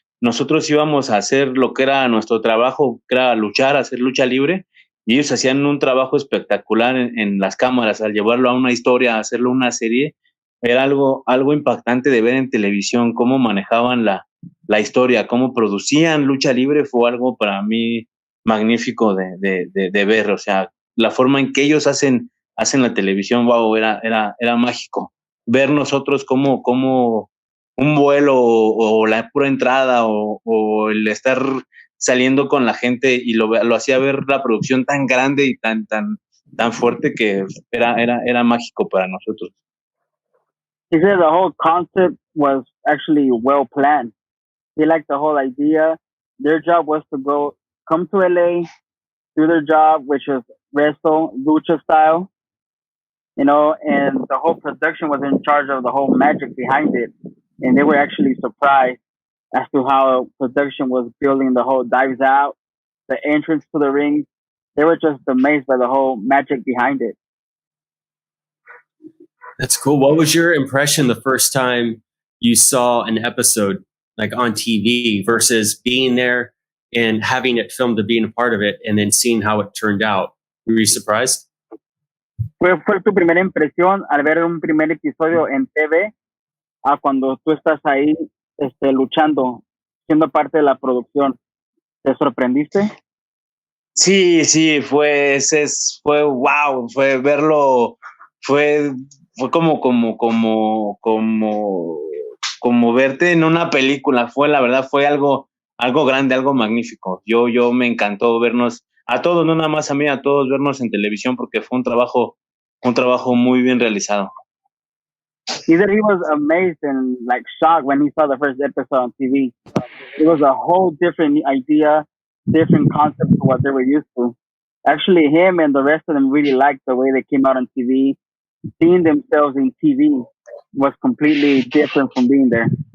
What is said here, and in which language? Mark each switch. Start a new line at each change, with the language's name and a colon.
Spanish: Nosotros íbamos a hacer lo que era nuestro trabajo, que era luchar, hacer lucha libre, y ellos hacían un trabajo espectacular en las cámaras, al llevarlo a una historia, a hacerlo una serie, era algo impactante de ver en televisión, cómo manejaban la historia, cómo producían lucha libre, fue algo para mí magnífico de ver, o sea, la forma en que ellos hacen la televisión, wow, era mágico. Ver nosotros como un vuelo o la pura entrada o el estar saliendo con la gente y lo hacía ver la producción tan grande y tan fuerte que era mágico para nosotros.
English: He said the whole concept was actually well planned. He liked the whole idea. Their job was to come to LA, do their job, which was wrestle, lucha style, and the whole production was in charge of the whole magic behind it. And they were actually surprised as to how production was building the whole dives out, the entrance to the ring. They were just amazed by the whole magic behind it. That's cool. What was your impression the first time you saw an episode like on TV versus being there and having it filmed to being a part of it and then seeing how it turned out? Were you surprised?
Spanish: ¿Fue tu primera impresión al ver un primer episodio en TV a cuando tú estás ahí luchando, siendo parte de la producción? ¿Te sorprendiste? Sí, fue wow, fue verlo, fue como verte en una película, la verdad fue algo grande, algo magnífico. Yo me encantó vernos a todos, no nada más a mí, a todos vernos en televisión porque fue un trabajo muy bien realizado.
English: He said he was amazed and like shocked when he saw the first episode on TV. It was a whole different idea, different concept to what they were used to. Actually, him and the rest of them really liked the way they came out on TV. Seeing themselves in TV was completely different from being there.